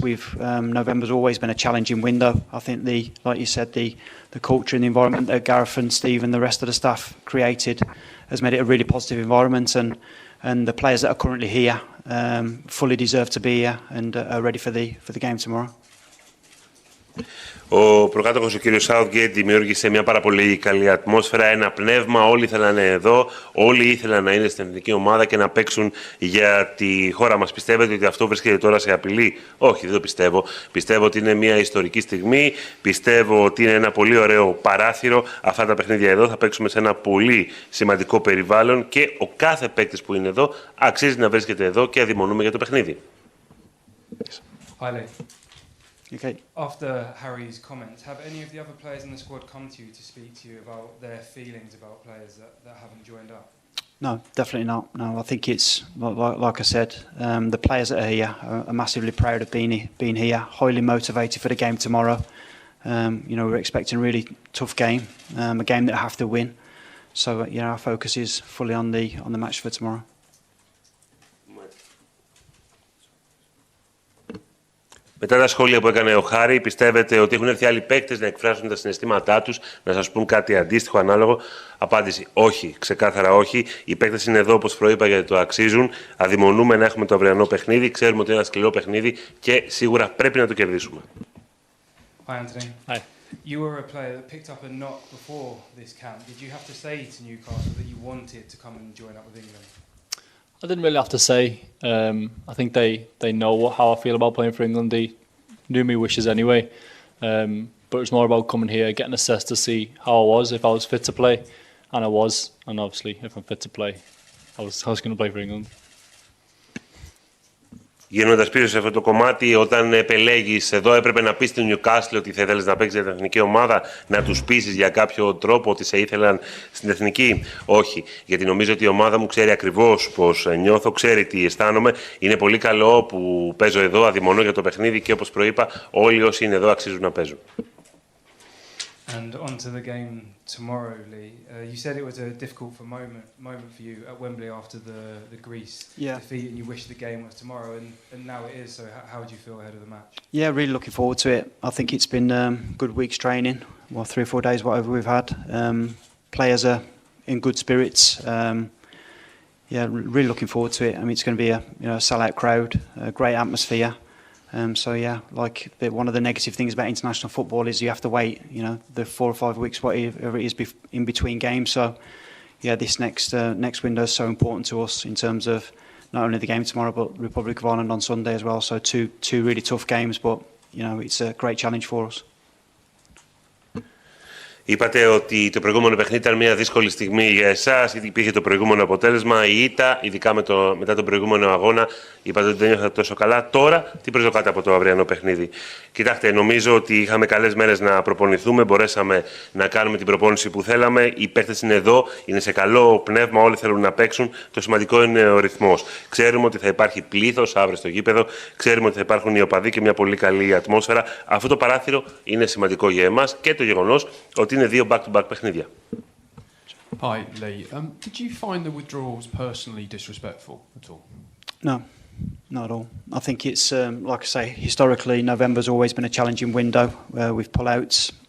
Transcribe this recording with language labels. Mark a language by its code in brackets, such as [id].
[en] November's always been a challenging window. I think like you said, the culture and the environment that Gareth and Steve and the rest of the staff created has made it a really positive environment, and the players that are currently here fully deserve to be here and are ready for the game tomorrow. [el] Ο προκάτοχος, ο κύριος Southgate, δημιούργησε μια πάρα πολύ καλή ατμόσφαιρα, ένα πνεύμα. Όλοι ήθελαν να είναι εδώ, όλοι ήθελαν να είναι στην εθνική ομάδα και να παίξουν για τη χώρα μας. Πιστεύετε ότι αυτό βρίσκεται τώρα σε απειλή? Όχι, δεν το πιστεύω. Πιστεύω ότι είναι μια ιστορική στιγμή. Πιστεύω ότι είναι ένα πολύ ωραίο παράθυρο. Αυτά τα παιχνίδια εδώ θα παίξουμε σε ένα πολύ σημαντικό περιβάλλον και ο κάθε παίκτης που είναι εδώ αξίζει να βρίσκεται εδώ και αδειμονούμε για το παιχνίδι. [en] Okay. After Harry's comments, have any of the other players in the squad come to you to speak to you about their feelings about players that haven't joined up? No, definitely not. No, I think it's like I said, the players that are here are massively proud of being here, highly motivated for the game tomorrow. We're expecting a really tough game, a game that I have to win. So our focus is fully on the match for tomorrow. [el] Μετά τα σχόλια που έκανε ο Χάρη, πιστεύετε ότι έχουν έρθει άλλοι παίκτες να εκφράσουν τα συναισθήματά τους, να σας πούν κάτι αντίστοιχο, ανάλογο? Απάντηση: όχι, ξεκάθαρα όχι. Οι παίκτες είναι εδώ, όπως προείπα, γιατί το αξίζουν. Αδειμονούμε να έχουμε το αυριανό παιχνίδι. Ξέρουμε ότι είναι ένα σκληρό παιχνίδι και σίγουρα πρέπει να το κερδίσουμε. [en] Hi, Anthony. Hi. You were a player that picked up a knock before this camp. Did you have to say to Newcastle that you wanted to come and join up with England? I didn't really have to say. I think they know how I feel about playing for England. They knew my wishes anyway. but it's more about coming here, getting assessed to see how I was, if I was fit to play, and I was, and obviously if I'm fit to play, I was going to play for England. [el] Γίνοντας πίσω σε αυτό το κομμάτι, όταν επελέγεις εδώ, έπρεπε να πεις στην Newcastle ότι θα ήθελες να παίξεις για την εθνική ομάδα, να τους πείσεις για κάποιο τρόπο ότι σε ήθελαν στην εθνική. Όχι, γιατί νομίζω ότι η ομάδα μου ξέρει ακριβώς πώς νιώθω, ξέρει τι αισθάνομαι. Είναι πολύ καλό που παίζω εδώ, αδειμονώ για το παιχνίδι και όπως προείπα, όλοι όσοι είναι εδώ αξίζουν να παίζουν. [en] And on to the game tomorrow, Lee. You said it was a difficult moment for you at Wembley after the Greece defeat, and you wish the game was tomorrow, and now it is. So how do you feel ahead of the match? Yeah, really looking forward to it. I think it's been good week's training, 3 or 4 days, whatever we've had. Players are in good spirits. Really looking forward to it. I mean, it's going to be a sellout crowd, a great atmosphere. One of the negative things about international football is you have to wait, the 4 or 5 weeks, whatever it is, in between games. So, this next window is so important to us in terms of not only the game tomorrow, but Republic of Ireland on Sunday as well. So, two really tough games, but it's a great challenge for us. [el] Είπατε ότι το προηγούμενο παιχνίδι ήταν μια δύσκολη στιγμή για εσάς, γιατί υπήρχε το προηγούμενο αποτέλεσμα, η ήττα, ειδικά μετά τον προηγούμενο αγώνα. Είπατε ότι δεν νιώθατε τόσο καλά. Τώρα, τι προσδοκάτε από το αυριανό παιχνίδι? Κοιτάξτε, νομίζω ότι είχαμε καλές μέρες να προπονηθούμε, μπορέσαμε να κάνουμε την προπόνηση που θέλαμε. Οι παίκτες είναι εδώ, είναι σε καλό πνεύμα, όλοι θέλουν να παίξουν. Το σημαντικό είναι ο ρυθμός. Ξέρουμε ότι θα υπάρχει πλήθος αύριο στο γήπεδο, ξέρουμε ότι θα υπάρχουν οι οπαδοί και μια πολύ καλή ατμόσφαιρα. Αυτό το παράθυρο είναι σημαντικό για εμάς και το γεγονός ότι είναι 2 back-to-back παιχνίδια. [en] Hi, Lee. Did you find the withdrawals personally disrespectful at all? No, not at all. I think it's, like I say, historically, November's always been a challenging window with pull-outs.